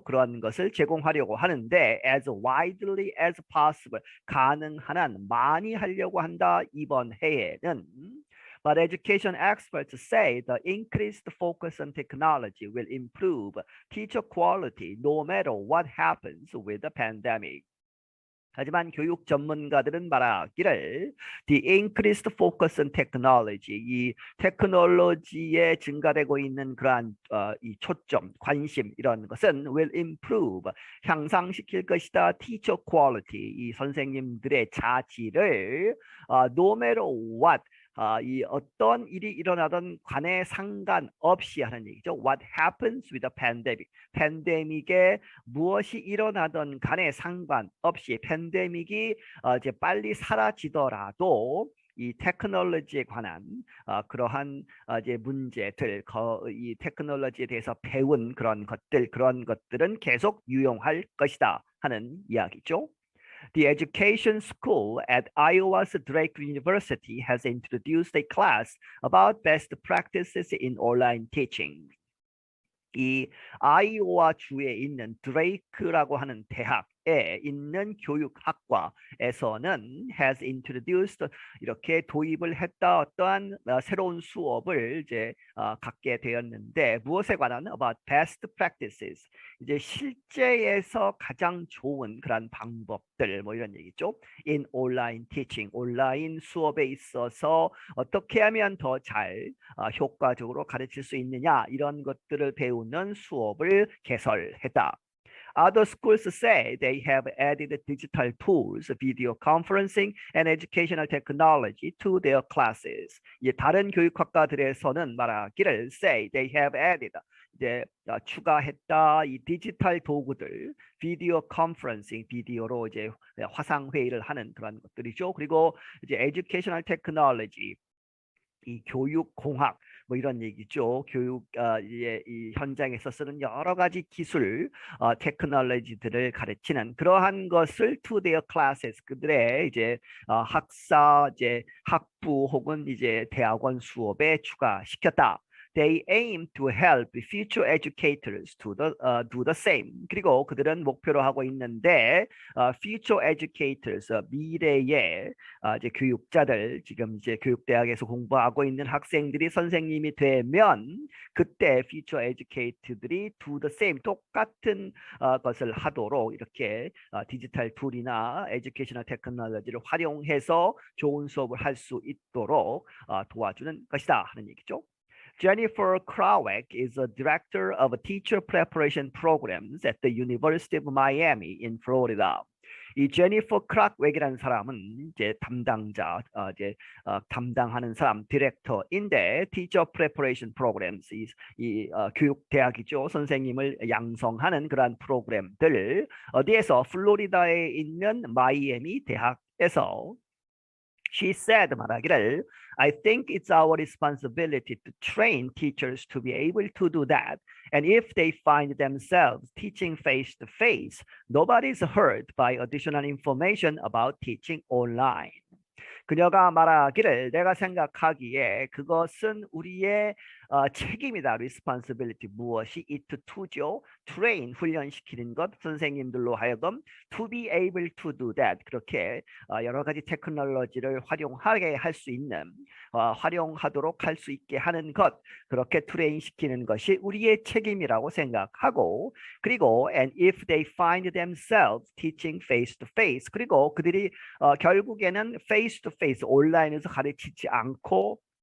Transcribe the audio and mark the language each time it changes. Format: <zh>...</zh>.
<ko>그러한 것을 제공하려고 하는데</ko> <en>as widely as possible</en> <ko>가능한 한 많이 하려고 한다. 이번 해에는</ko> <en>But education experts say the increased focus on technology will improve teacher quality no matter what happens with the pandemic.</en> <ko>하지만 교육 전문가들은 말하기를</ko> <en>the increased focus on technology,</en> <ko>이 테크놀로지에 증가되고 있는 그러한 이 초점, 관심 이런 것은</ko> <en>will improve,</en> <ko>향상시킬 것이다.</ko> <en>teacher quality,</en> <ko>이 선생님들의 자질을</ko> <en>no matter what,</en> <ko>이 어떤 일이 일어나던 간에 상관없이 하는 얘기죠.</ko> <en>What happens with the pandemic?</en> <ko>팬데믹에 무엇이 일어나던 간에 상관없이 팬데믹이 이제 빨리 사라지더라도 이 테크놀로지에 관한 그러한 이제 문제들, 이 테크놀로지에 대해서 배운 그런 것들은 계속 유용할 것이다 하는 이야기죠.</ko> <en>The education school at Iowa's Drake University has introduced a class about best practices in online teaching.</en> <ko>이 아이오와 주에 있는 드레이크라고 하는 대학에 있는 교육학과에서는</ko> <en>has introduced</en> <ko>이렇게 도입을 했다. 어떠한 새로운 수업을 이제 갖게 되었는데 무엇에 관한</ko> <en>about best practices,</en> <ko>이제 실제에서 가장 좋은 그런 방법들 뭐 이런 얘기죠.</ko> <en>in online teaching,</en> <ko>온라인 수업에 있어서 어떻게 하면 더 잘 효과적으로 가르칠 수 있느냐 이런 것들을 배우는 수업을 개설했다.</ko> <en>Other schools say they have added digital tools, video conferencing, and educational technology to their classes.</en> <ko>다른 교육학과들에서는 말하기를</ko> <en>say they have added,</en> <ko>이제 추가했다. 이 디지털 도구들, 비디오 컨퍼런싱, 비디오로 이제 화상 회의를 하는 그런 것들이죠. 그리고 이제</ko> <en>educational technology,</en> <ko>이 교육공학 뭐 이런 얘기죠. 교육 이 현장에서 쓰는 여러 가지 기술, 테크놀로지들을 가르치는 그러한 것을</ko> <en>to their classes,</en> <ko>그들의 이제 학사, 이제 학부 혹은 이제 대학원 수업에 추가시켰다.</ko> <en>They aim to help future educators to do the same.</en> <ko>그리고 그들은 목표로 하고 있는데</ko> <en>future educators,</en> <ko>미래의 이제 교육자들, 지금 이제 교육대학에서 공부하고 있는 학생들이 선생님이 되면 그때 future educator들이</ko> <en>do the same,</en> <ko>똑같은 것을 하도록 이렇게 디지털 툴이나 에듀케이셔널 테크놀로지를 활용해서 좋은 수업을 할 수 있도록 도와주는 것이다 하는 얘기죠.</ko> <en>Jennifer Krawick is a director of teacher preparation programs at the University of Miami in Florida.</en> <ko>이 제니퍼 크락웩이라는 사람은 이제 담당자, 담당하는 사람, 디렉터인데</ko> <en>teacher preparation programs,</en> <ko>이 교육 대학이죠. 선생님을 양성하는 그러한 프로그램들 어디에서 플로리다에 있는 마이애미 대학에서</ko> <en>She said</en> <ko>말하기를</ko> <en>I think it's our responsibility to train teachers to be able to do that. And if they find themselves teaching face-to-face, nobody's hurt by additional information about teaching online.</en> <ko>그녀가 말하기를 내가 생각하기에 그것은 우리의 책임이다.</ko> <en>responsibility</en> <ko>무엇이</ko> <en>it to죠. train</en> <ko>훈련시키는 것 선생님들로 하여금</ko> <en>to be able to do that</en> <ko>그렇게 여러 가지 테크놀로지를 활용하게 할 수 있는 활용하도록 할 수 있게 하는 것 그렇게 트레인 시키는 것이 우리의 책임이라고 생각하고 그리고</ko> <en>and if they find themselves teaching face to face</en> <ko>그리고 그들이 결국에는</ko> <en>face to face</en> <ko>온라인에서 가르치지 않고</ko>